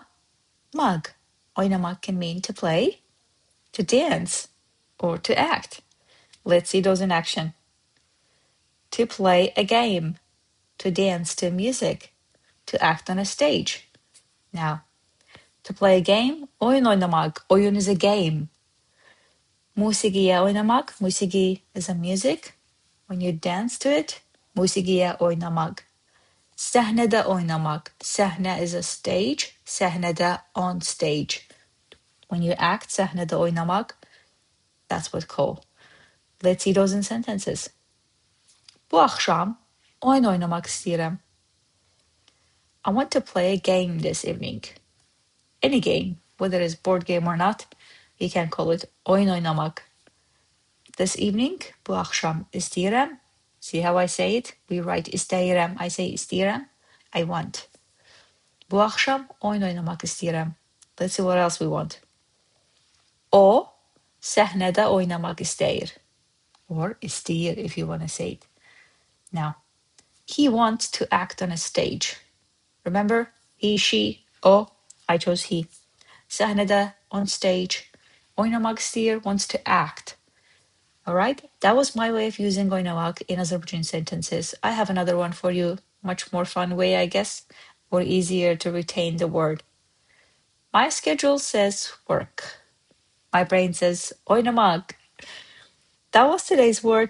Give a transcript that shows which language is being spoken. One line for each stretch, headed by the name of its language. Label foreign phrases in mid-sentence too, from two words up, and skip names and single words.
English: Oynamaq can mean to play, to dance, or to act. Let's see those in action. To play a game, to dance to music, to act on a stage. Now, to play a game,
Azerbaijani: oyun oynamaq.
English: Oyun is a game.
Azerbaijani: Musiqiyə oynamaq.
English: Musiqi is a music. When you dance to it,
Azerbaijani: musiqiyə oynamaq. Səhnədə oynamaq. Səhnə
English: is a stage. Səhnədə on stage. When you act,
Azerbaijani: səhnədə oynamaq,
English: that's what called. Let's see those in sentences.
Azerbaijani: Bu axşam oyun oynamaq istəyirəm.
English: I want to play a game this evening. Any game, whether it's board game or not, you can call it
Azerbaijani: oyun oynamaq.
English: This evening,
Azerbaijani: bu axşam istəyirəm.
English: See how I say it? We write istəyirəm. I say istəyirəm. I want.
Azerbaijani: Bu axşam oyun oynamaq istəyirəm.
English: Let's see what else we want.
Azerbaijani: O səhnədə oynamaq istəyir.
English: Or istəyir if you want to say it. Now, he wants to act on a stage. Remember, he, she, o, I chose he. Səhnədə, on stage.
Azerbaijani: Oynamaq istəyir
English: wants to act. All right, that was my way of using oynamaq in Azerbaijani sentences. I have another one for you, much more fun way, I guess, or easier to retain the word. My schedule says work. My brain says oynamaq. That was today's word.